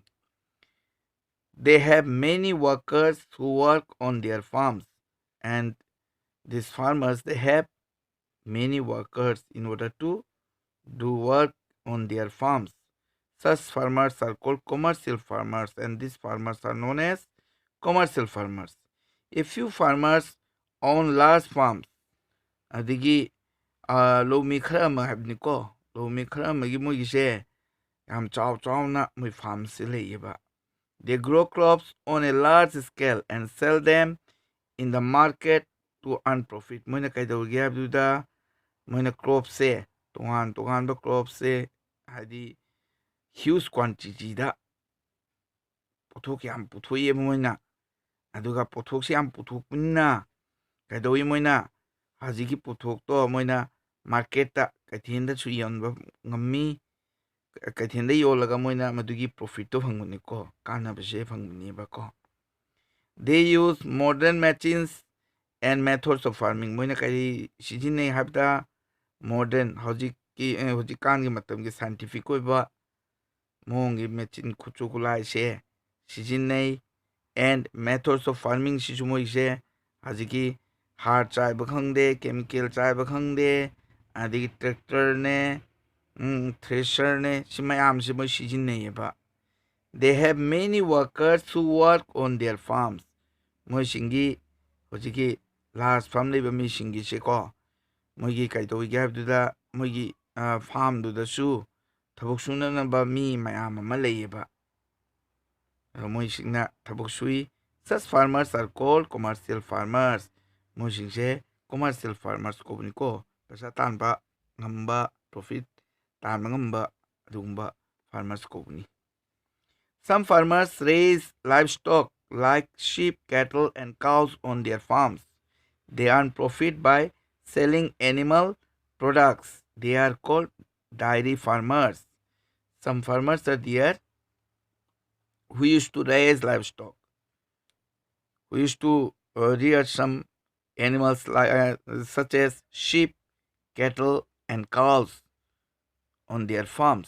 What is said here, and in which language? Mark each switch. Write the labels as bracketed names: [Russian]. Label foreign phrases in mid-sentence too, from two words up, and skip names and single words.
[English] They have many workers who work on their farms, and these farmers they have many workers in order to do work on their farms. Such farmers are called commercial farmers, and these farmers are known as commercial farmers. A few farmers own large farms. [Manipuri] ꯑꯗꯒꯤ ꯂꯧꯃꯤ ꯈꯔ ꯑꯃ ꯍꯥꯏꯕꯅꯤꯀꯣ, ꯂꯧꯃꯤ ꯈꯔ ꯑꯃꯒꯤ ꯃꯣꯏꯒꯤꯁꯦ ꯌꯥꯝ ꯆꯥꯎꯅ ꯃꯣꯏ ꯐꯥꯔꯝꯁꯦ ꯂꯩꯌꯦꯕ. [English] They grow crops on a large scale and sell them in the market to earn profit. [Manipuri] ꯃꯣꯏꯅ ꯀꯩꯗꯧꯒꯦ ꯍꯥꯏꯕꯗꯨꯗ ꯃꯣꯏꯅ ꯀ꯭ꯔꯣꯞꯁꯦ ꯇꯣꯉꯥꯟꯕ ꯀ꯭ꯔꯣꯞꯁꯦ ꯍꯥꯏꯗꯤ [English] huge quantity [Manipuri] ꯄꯣꯠꯊꯣꯛ ꯌꯥꯝ ꯄꯨꯊꯣꯛꯑꯦꯕ ꯃꯣꯏꯅ. ꯑꯗꯨꯒ ꯄꯣꯠꯊꯣꯛꯁꯦ ꯌꯥꯝ ꯄꯨꯊꯣꯛꯄꯅꯤꯅ ꯀꯩꯗꯧꯏ ꯃꯣꯏꯅ ꯍꯧꯖꯤꯛꯀꯤ ꯄꯣꯠꯊꯣꯛꯇꯣ ꯃꯣꯏꯅ ꯃꯥꯔꯀꯦꯠꯇ ꯀꯩꯊꯦꯜꯗꯁꯨ ꯌꯣꯟꯕ ꯉꯝꯃꯤ. ꯀꯩꯊꯦꯜꯗ ꯌꯣꯜꯂꯒ ꯃꯣꯏꯅ ꯃꯗꯨꯒꯤ ꯄ꯭ꯔꯣꯐꯤꯠꯇꯣ ꯐꯪꯕꯅꯤꯀꯣ, ꯀꯥꯟꯅꯕꯁꯦ ꯐꯪꯕꯅꯦꯕꯀꯣ. [English] They use modern machines and methods of farming. [Manipuri] ꯃꯣꯏꯅ ꯀꯔꯤ ꯁꯤꯖꯤꯟꯅꯩ ꯍꯥꯏꯕꯗ ꯃꯣꯗꯔꯟ ꯍꯧꯖꯤꯛꯀꯥꯟꯒꯤ ꯃꯇꯝꯒꯤ ꯁꯥꯏꯟꯇꯤꯐꯤꯛ ꯑꯣꯏꯕ ꯃꯑꯣꯡꯒꯤ ꯃꯦꯆꯤꯟ ꯈꯨꯠꯁꯨ ꯈꯨꯠꯂꯥꯏꯁꯦ ꯁꯤꯖꯤꯟꯅꯩ. [English] And methods of farming [Manipuri] ꯁꯤꯁꯨ ꯃꯣꯏꯁꯦ ꯍꯧꯖꯤꯛꯀꯤ ꯍꯥꯔ ꯆꯥꯏꯕ ꯈꯪꯗꯦ, ꯀꯦꯃꯤꯀꯦꯜ ꯆꯥꯏꯕ ꯈꯪꯗꯦ, ꯑꯗꯒꯤ ꯇ꯭ꯔꯦꯛꯇꯔꯅꯦ, ꯊ꯭ꯔꯦꯁꯔꯅꯦ, ꯁꯤ ꯃꯌꯥꯝꯁꯦ ꯃꯣꯏ ꯁꯤꯖꯤꯟꯅꯩꯌꯦꯕ. [English] They have many workers who work on their farms. [Manipuri] ꯃꯣꯏꯁꯤꯡꯒꯤ ꯍꯧꯖꯤꯛꯀꯤ [English] large farm [Manipuri] ꯂꯩꯕ ꯃꯤꯁꯤꯡꯒꯤꯁꯦꯀꯣ, ꯃꯣꯏꯒꯤ ꯀꯩꯗꯧꯏꯒꯦ ꯍꯥꯏꯕꯗꯨꯗ ꯃꯣꯏꯒꯤ ꯐꯥꯔꯝꯗꯨꯗꯁꯨ ꯊꯕꯛ ꯁꯨꯅꯅꯕ ꯃꯤ ꯃꯌꯥꯝ ꯑꯃ ꯂꯩꯌꯦꯕ. ꯃꯣꯏꯁꯤꯡꯅ ꯊꯕꯛ ꯁꯨꯏ. [English] Such farmers are called commercial farmers. [Manipuri] ꯃꯣꯏꯁꯤꯡꯁꯦ [English] commercial farmers [Manipuri] ꯀꯧꯕꯅꯤꯀꯣ. ꯄꯩꯁꯥ ꯇꯥꯟꯕ ꯉꯝꯕ, profit ꯇꯥꯟꯕ ꯉꯝꯕ ꯑꯗꯨꯒꯨꯝꯕ farmers ꯀꯧꯕꯅꯤ. [English] Some farmers raise livestock like sheep, cattle, and cows on their farms. They earn profit by selling animal products. They are called dairy farmers. Some farmers are there who used to raise livestock, who used to rear some animals such as sheep, cattle, and cows on their farms.